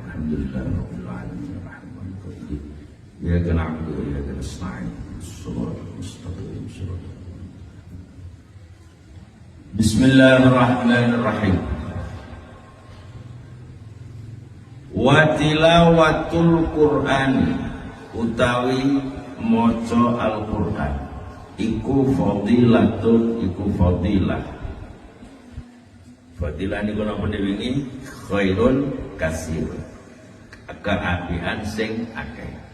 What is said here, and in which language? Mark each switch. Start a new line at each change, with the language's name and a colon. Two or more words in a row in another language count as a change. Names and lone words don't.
Arabic: الحمد لله رب العالمين الرحمن الرحيم إياك نعبد وإياك نستعين الصراط المستقيم صراط. Bismillahirrahmanirrahim. وتلاوة القرآن
Javanese: utawi maca Al-Qur'an iku fadilatun, iku fadilah. Fadilah niku napa wingi
Arabic: خير كثير,
Javanese: keapian sing akeh.